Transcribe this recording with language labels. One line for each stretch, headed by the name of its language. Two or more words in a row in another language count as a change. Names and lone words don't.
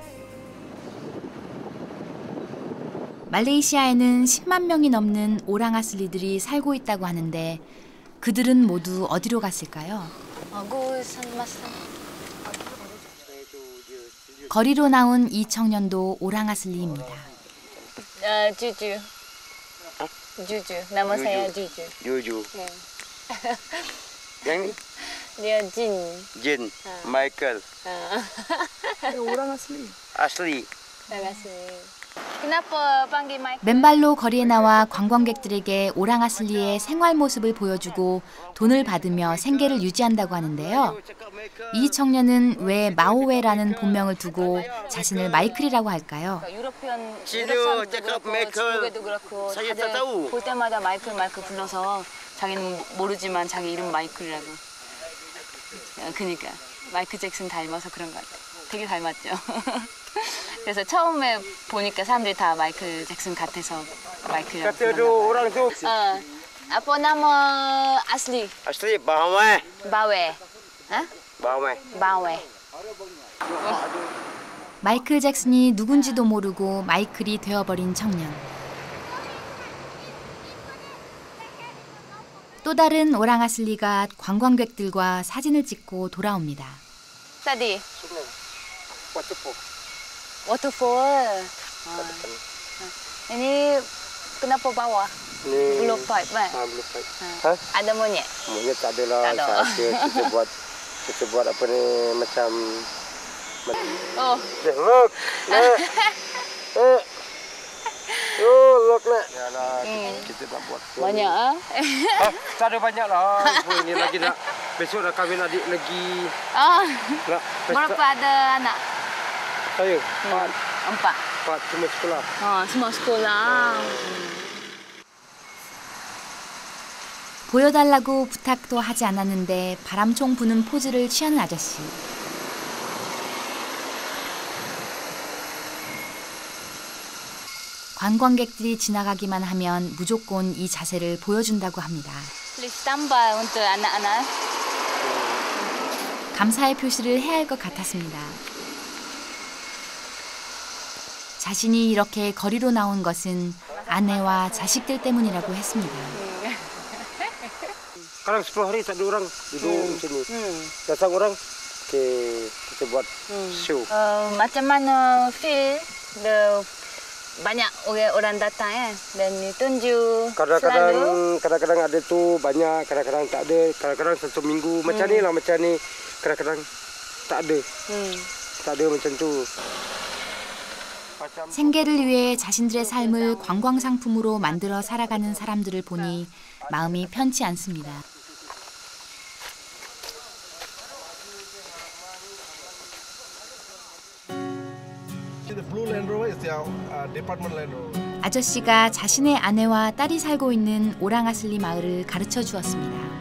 Korean: 말레이시아에는 10만 명이 넘는 오랑아슬리들이 살고 있다고 하는데 그들은 모두 어디로 갔을까요? 거리로 나온 이 청년도 오랑아슬리입니다. 주주. 주주.
Malay: Nama saya Juju. Juju. Yang ni? Dia Jin. Jin. Michael. Orang asli. Asli. Kenapa panggil Michael?
Korean: 맨발로 거리에 나와 관광객들에게 오랑아슬리의 생활 모습을 보여주고 돈을 받으며 생계를 유지한다고 하는데요. 이 청년은 왜 마오웨라는 본명을 두고 자신을 마이클이라고 할까요? 유럽 사람도 그렇고 중국에도 그렇고 다들 볼 때마다 마이클 불러서 자기는 모르지만 자기 이름 마이클이라고. 그러니까 마이클 잭슨 닮아서 그런 것 같아. 되게 닮았죠. 그래서 처음에 보니까 사람들이 다 마이클 잭슨 같아서 마이클이라고 불렀나 봐요.
Malay: Apa nama asli? Asli Bawe.
Korean: 바웨.
Malay: Bawe.
Korean: 바웨. 마이클 잭슨이 누군지도 모르고 마이클이 되어버린 청년. 또 다른 오랑아슬리가 관광객들과 사진을 찍고 돌아옵니다.
Malay: Tadi. Waterfall. Ini kenapa bawah? Blue pipe, kan? Blue pipe. Ada monyet? Monyet tak ada lah. Tak ada. Kita buat apa ni macam. Oh.
English: Look. Look
Malay: nak. Yalah, kita nak buat. Banyak ah? Tak ada banyak lah. Ini lagi nak. Besok dah kahwin adik lagi. Berapa ada anak? Saya 4. 4 semua sekolah. semua sekolah.
Korean: 보여달라고 부탁도 하지 않았는데 바람총 부는 포즈를 취하는 아저씨. 관광객들이 지나가기만 하면 무조건 이 자세를 보여준다고 합니다.
English: Please tambah
Malay: untuk anak-anak.
Korean: 감사의 표시를 해야 할 것 같았습니다. 자신이 이렇게 거리로 나온 것은 아내와 자식들 때문이라고 했습니다.
Malay: Sekarang 10 hari tak ada orang duduk sini. Datang orang, kita buat show. Macam mana feel banyak orang datang dan tunjuk selalu? Kadang-kadang ada tu banyak, kadang-kadang tak ada, kadang-kadang satu minggu macam ni lah, macam ni. Kadang-kadang tak ada. Tak ada macam tu.
Korean: 생계를 위해 자신들의 삶을 관광 상품으로 만들어 살아가는 사람들을 보니 마음이 편치 않습니다. 아저씨가 자신의 아내와 딸이 살고 있는 오랑아슬리 마을을 가르쳐 주었습니다.